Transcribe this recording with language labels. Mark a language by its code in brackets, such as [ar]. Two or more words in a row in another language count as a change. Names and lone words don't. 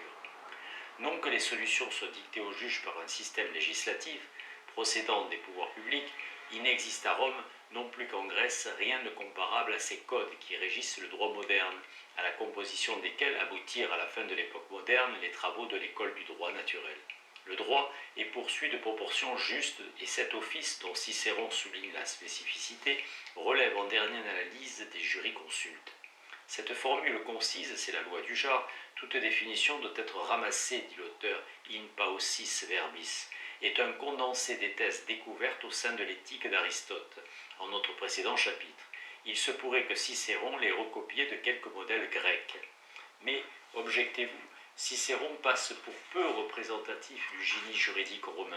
[fr] Non que les solutions soient dictées au juge par un système législatif, procédant des pouvoirs publics, il n'existe à Rome, non plus qu'en Grèce, rien de comparable à ces codes qui régissent le droit moderne, à la composition desquels aboutirent à la fin de l'époque moderne les travaux de l'école du droit naturel. Le droit est poursuivi de proportions justes et cet office, dont Cicéron souligne la spécificité, relève en dernière analyse des jurisconsultes. Cette formule concise, c'est la loi du genre, toute définition doit être ramassée, dit l'auteur [la] in paucis verbis, [fr] est un condensé des thèses découvertes au sein de l'éthique d'Aristote, en notre précédent chapitre. Il se pourrait que Cicéron les recopiait de quelques modèles grecs. Mais, objectez-vous, Cicéron passe pour peu représentatif du génie juridique romain.